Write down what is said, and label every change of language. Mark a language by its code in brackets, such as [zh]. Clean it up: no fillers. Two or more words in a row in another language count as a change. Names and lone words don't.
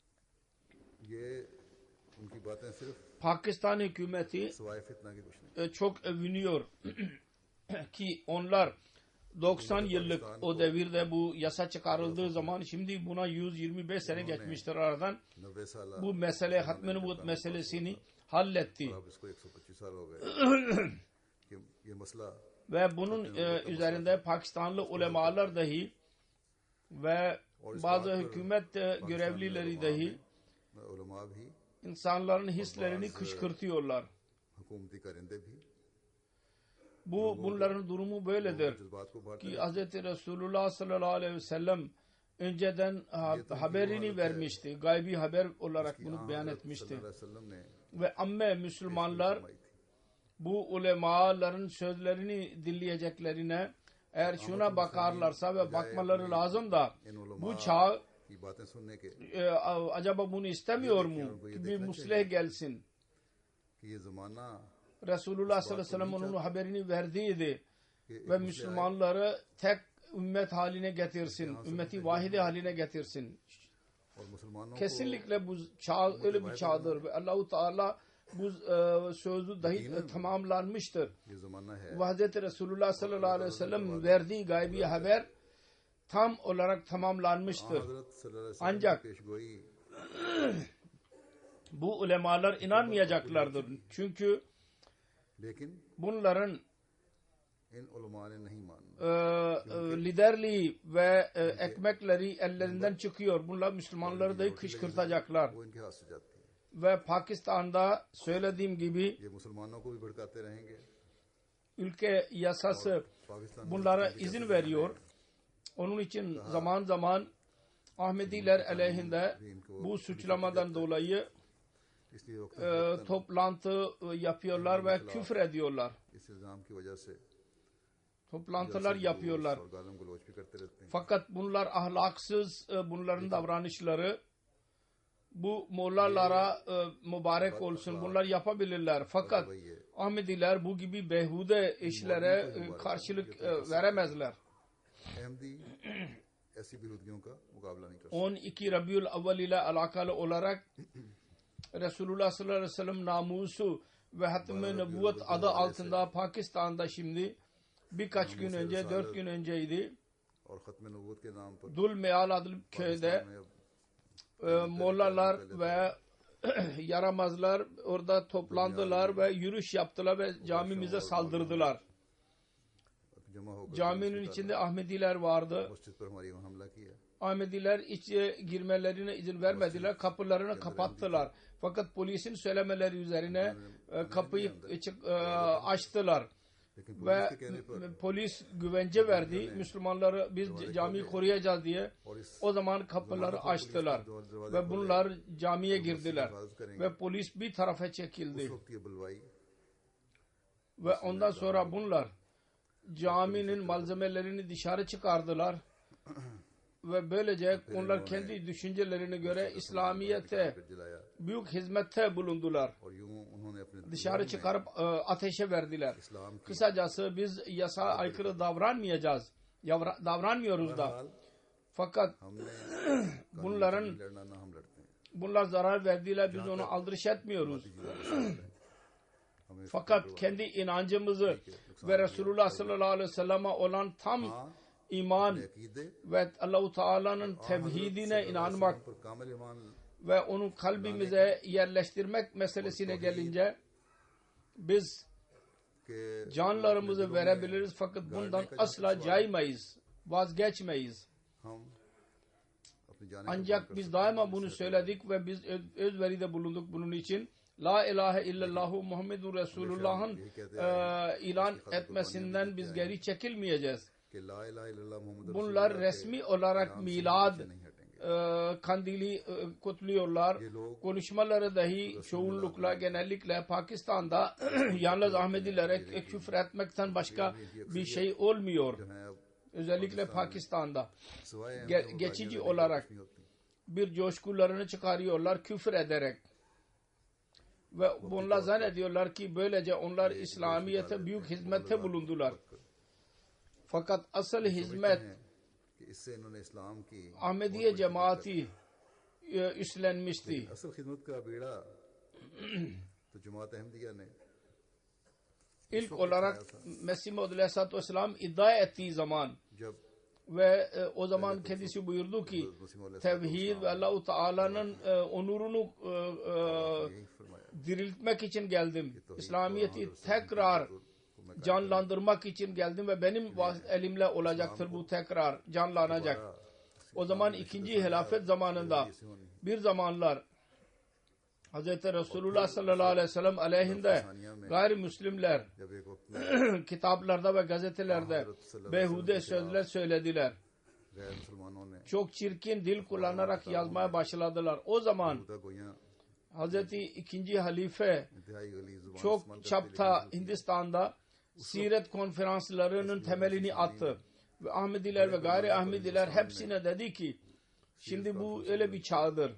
[tr] Pakistan hükümeti çok övünüyor ki onlar 90 yıllık o devirde bu yasa çıkarıldığı zaman şimdi buna 125 sene geçmiştir aradan. [ur] 90 سال [tr] Bu mesele hatm-ı nübüvvet meselesini halletti. [ur] اب اس کو 125 سال ہو گئے کہ یہ مسئلہ [tr] Ve bunun üzerinde Pakistanlı ulemalar dahi ve bazı hükümet görevlileri dahi [ur] علما بھی [tr] insanların hislerini kışkırtıyorlar. [ur] حکومتی کارندے بھی [tr] Bunların durumu böyledir [ur] جذبات کو بڑھاتے [tr] ki Hz. Resulullah [ar] صلى الله عليه وسلم [tr] önceden haberini vermişti. Gaybi haber olarak bunu beyan etmişti. [ur] وسلم نے [tr] Ve amme Müslümanlar [ur] فرمائی تھی [tr] bu ulemaların sözlerini dinleyeceklerine eğer şuna bakarlarsa ve bakmaları lazım da bu çağ [ur] کی باتیں سننے کے [tr] acaba bunu istemiyor mu ki bir muslih gelsin. [ur] کہ یہ زمانہ [tr] Resulullah [ar] صلى الله عليه وسلم [tr] onun haberini verdiydi ve Müslümanları tek ümmet haline getirsin, ümmeti vahide haline getirsin. [ur] اور مسلمانوں کو [tr] Kesinlikle bu çağ öyle bir çağdır ve Allah-u Teala bu sözü dahi tamamlanmıştır. [ur] یہ زمانہ ہے [tr] Ve Hz. Resulullah [ar] صلى الله عليه وسلم [tr] verdiği gaybi haber tam olarak tamamlanmıştır. [ur] हज़रत [ar] صلى الله عليه وسلم [tr] Ancak [ur] کی پیشگوئی [tr] bu ulemalar inanmayacaklardır. Çünkü [ur] लेकिन [tr] bunların [ur] ان علما نے نہیں مانا [tr] liderliği ve ekmekleri ellerinden çıkıyor. Bunlar Müslümanları da kışkırtacaklar. [ur] وہ ان کے ہاتھ سے جاتی ہے [tr] Ve Pakistan'da söylediğim gibi [ur] یہ مسلمانوں کو بھی بھڑکاتے رہیں گے [tr] ülke yasası पाकिस्तान bunlara izin veriyor. Onun için zaman zaman Ahmediler aleyhinde bu suçlamadan dolayı [ur] اس لیے وقت [tr] toplantı yapıyorlar ve küfür ediyorlar. [ur] اس الزام کی وجہ سے [tr] Toplantılar yapıyorlar. [ur] اور گالم گلوچ بھی کرتے رہتے ہیں [tr] Fakat bunlar ahlaksız, bunların davranışları bu mollalara mübarek olsun. Bunlar yapabilirler. Fakat [ur] وہی ہے [tr] Ahmediler bu gibi behude işlere karşılık veremezler. [ur] احمدی ایسی بیہودگیوں کا مقابلہ نہیں کر سکتے [tr] 12 Rabiul Avval ile alakalı olarak Resulullah sallallahu aleyhi ve sellem namusu ve hatm-ı nübüvvet adı altında Pakistan'da şimdi birkaç gün önce 4 gün önceydi. [ur] اور ختم نبوت کے نام پر [tr] Dul Meal adlı köyde [ur] میں اب [tr] mollalar ve yaramazlar orada toplandılar ve yürüyüş yaptılar ve camimize saldırdılar. [ur] جمع ہو کر [tr] Caminin içinde Ahmediler vardı. [ur] مسجد پر ہماری وہاں حملہ کیا [tr] Ahmediler içe girmelerine izin vermediler. Kapılarını kapattılar. Fakat polisin söylemeleri üzerine kapıyı açtılar. [ur] लेकिन [tr] Ve [ur] پولیس کے کہنے پر [tr] polis güvence verdi. Müslümanları biz camiyi koruyacağız diye. [ur] اور اس [tr] O zaman kapıları açtılar. Ve bunlar camiye girdiler. Ve polis bir tarafa çekildi. [ur] وقت یہ بلوائی [tr] Ve ondan sonra bunlar caminin malzemelerini dışarı çıkardılar. Ve böylece onlar kendi düşüncelerine göre İslamiyet'e [ur] پھر جلایا [tr] büyük hizmette bulundular. [ur] اور یوں انہوں نے اپنے [tr] Dışarı çıkarıp ateşe verdiler. [ur] اسلام کی [tr] Kısacası biz yasa aykırı davranmayacağız. Davranmıyoruz da. [ur] हाल [tr] Fakat [ur] हमने [tr] bunların [ur] لڑنا نہ ہم لڑتے ہیں [tr] bunlar zarar verdiler. Biz onu aldırış etmiyoruz. [ur] हमें [tr] Fakat kendi inancımızı ve Resulullah [ar] صلى الله عليه وسلم'e [tr] olan tam iman [ur] अकीदे [tr] ve Allah-u Teala'nın tevhidine inanmak [ur] پر کامل ایمان [tr] ve onu kalbimize yerleştirmek meselesine gelince biz [ur] के [tr] canlarımızı verebiliriz fakat bundan asla caymayız, vazgeçmeyiz. [ur] ہم اپنی جان [tr] Ancak biz daima bunu söyledik ve biz özveride bulunduk bunun için. [ar] لا إله إلا الله محمد [tr] Resulullah'ın ilan etmesinden biz geri çekilmeyeceğiz. [ar] कि لا إله إلا الله محمد [tr] Bunlar resmi olarak milad kandili kutluyorlar. Konuşmaları dahi çoğunlukla genellikle Pakistan'da yalnız Ahmedilere küfür etmekten başka bir şey olmuyor. Özellikle Pakistan'da geçici olarak bir coşkularını çıkarıyorlar küfür ederek. Ve bunlar zannediyorlar ki böylece onlar İslamiyet'e büyük hizmette bulundular. Fakat asıl hizmet [ur] کہ اس سے انہوں نے اسلام کی [tr] Ahmediye cemaati üstlenmişti. [ur] اصل خدمت کا بیڑا تو جماعت احمدیہ نے [tr] ilk olarak Mesih Maud [ar] عليه الصلاة والسلام [tr] iddia ettiği zaman [ur] जब [tr] ve o zaman kendisi buyurdu ki tevhid ve Allah-u Teala'nın onurunu [ur] یہی فرمایا [tr] diriltmek için geldim. İslamiyet'i tekrar canlandırmak için geldim ve benim elimle olacaktır bu tekrar canlanacak. O zaman ikinci hilafet zamanında bir zamanlar Hz. Resulullah [ar] صلى الله عليه وسلم [tr] aleyhinde gayrimüslimler [ur] جب ایک وقت [tr] kitaplarda ve gazetelerde behude sözler söylediler. [ur] غیر مسلمانوں نے [tr] Çok çirkin dil kullanarak yazmaya başladılar. O zaman [ur] خدا گویاں [tr] Hz. II. Halife [ur] انتہائی گلی زبان [tr] çok çapta Hindistan'da siret konferanslarının temelini attı. Ve Ahmediler ve gayri Ahmediler hepsine dedi ki şimdi bu öyle bir çağdır.